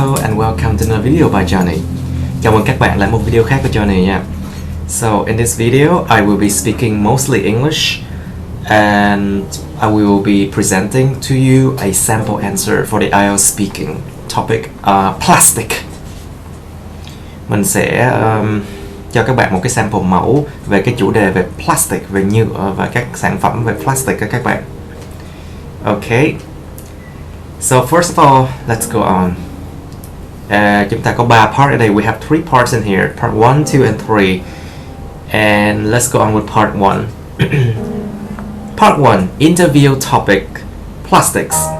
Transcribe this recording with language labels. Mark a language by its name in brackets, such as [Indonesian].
[English] and welcome to another video by Johnny. [Vietnamese] Chào mừng các bạn lại một video khác của Johnny nha. [English] So in this video, I will be speaking mostly English and I will be presenting to you a sample answer for the IELTS Speaking topic plastic. [Vietnamese] Mình sẽ cho các bạn một cái sample mẫu về cái chủ đề về plastic, về nhựa và các sản phẩm về plastic các bạn. [English] Okay. So first of all, let's go on. [Vietnamese] Chúng ta có 3 part ở đây. [English] We have 3 parts in here. Part 1, 2, and 3. And let's go on with part 1. Part 1, interview topic, plastics.